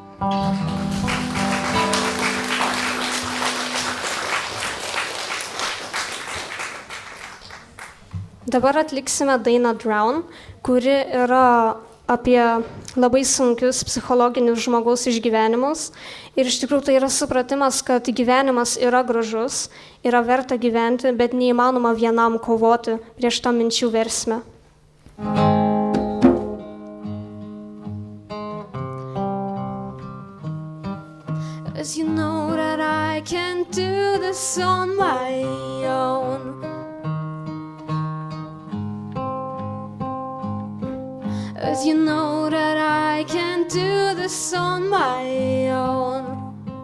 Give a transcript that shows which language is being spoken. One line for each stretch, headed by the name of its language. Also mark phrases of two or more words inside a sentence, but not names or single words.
Lithuanian: Dabar atliksime dainą Drown, kuri yra apie labai sunkius psichologinius žmogaus išgyvenimus. Ir iš tikrųjų tai yra supratimas, kad gyvenimas yra gražus, yra verta gyventi, bet neįmanoma vienam kovoti prieš tą minčių versmę.
English: As you know that I can't do this on my own. As you know that I can't do this on my own.